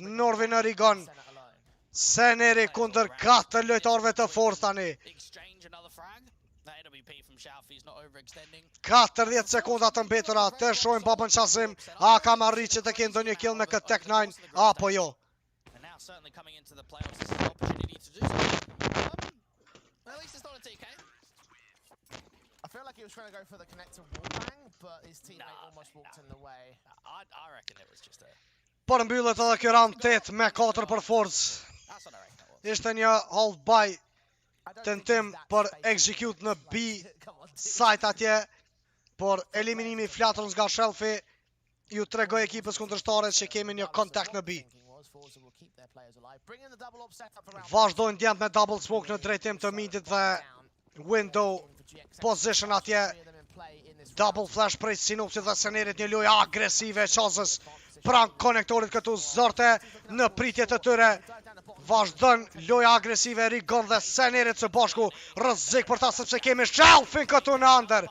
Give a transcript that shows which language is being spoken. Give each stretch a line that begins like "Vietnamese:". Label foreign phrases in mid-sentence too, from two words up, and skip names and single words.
Albanian: Norvi në Rigon. Seneri kundër 4 lojtarëve të Forze tani. 40 sekunda të mbetura. Të shojmë babën qasim. A kam arrit që të kenë ndonjë kill me këtë Tech 9 apo jo?
English: I feel like he was trying to go for the connector wallbang, but his teammate almost walked in the way. I reckon it was just a...
Albanian: Por mbyllet edhe kjo round 8-4 për Forze. Ishte një
English: half buy
Albanian: tentim për execute në
English: B site
Albanian: atje, por eliminimi i flatrës nga Shelfi ju tregoj ekipës kundërshtare që kemi një kontakt në B. Vazhdojnë djemt me
English: double smoke
Albanian: në drejtim të midit dhe
English: window position
Albanian: atje.
English: Double flash
Albanian: prej Sinopsit dhe Senerit, një lojë agresive e qazës pranë konektorit këtu. Zorte në pritje të tyre. Vazhdon loja agresive Rigon dhe Senerit së bashku. Rrezik për ta sepse kemi Shelfin këtu në under.